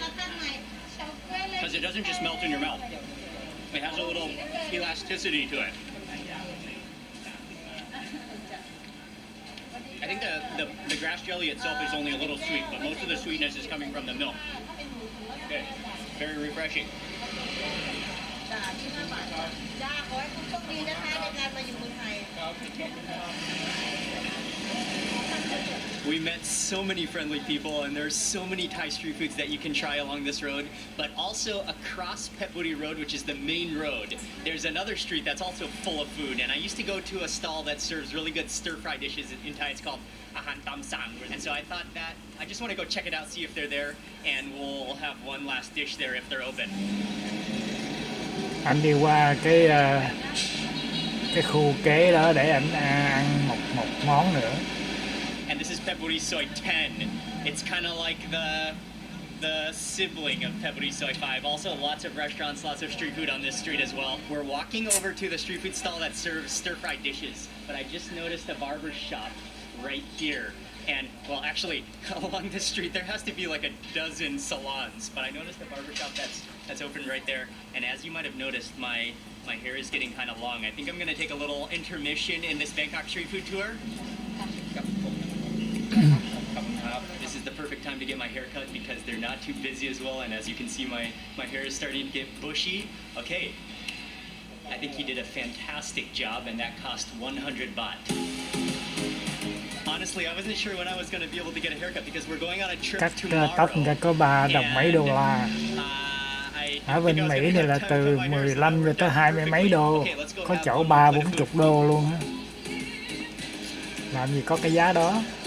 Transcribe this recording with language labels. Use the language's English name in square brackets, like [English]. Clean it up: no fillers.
[Thai] ข้างในเฉาก๊วยเลย [English] because it doesn't just melt in your mouth. It has a little elasticity to it. I think the grass jelly itself is only a little sweet, but most of the sweetness is coming from the milk. Okay, very refreshing. [Thai] จ้า25 บาทจ้าขอให้คุณโชคดีนะคะในการมาอยู่เมืองไทย [English] We met so many friendly people, and there's so many Thai street foods that you can try along this road. But also across Phetburi Road, which is the main road, there's another street that's also full of food. And I used to go to a stall that serves really good stir-fry dishes in Thai. It's called Ahan Tam Sang. And so I thought that I just want to go check it out, see if they're there, and we'll have one last dish there if they're open. [Vietnamese] Anh đi qua cái khu kế đó để anh ăn một món nữa. [English] And this is Phetburi Soy 10. It's kind of like the sibling of Phetburi Soy 5. Also, lots of restaurants, lots of street food on this street as well. We're walking over to the street food stall that serves stir-fried dishes, but I just noticed a barber shop right here. And, well, actually, along this street, there has to be like a dozen salons, but I noticed a barber shop that's open right there. And as you might have noticed, my hair is getting kind of long. I think I'm going to take a little intermission in this Bangkok street food tour. This is the perfect time to get my hair cut because they're not too busy as well, and as you can see, my hair is starting to get bushy. Okay, I think he did a fantastic job, and that cost 100 baht. Honestly, I wasn't sure when I was going to be able to get a haircut because we're going on a trip [Vietnamese] Cắt [English] tomorrow. [Vietnamese] tóc người ta có 3 đồng mấy đô la. Ở bên Mỹ này là từ 15 cho tới 20 mấy đô, có chỗ 30-40 đô luôn á. Làm gì có cái giá đó.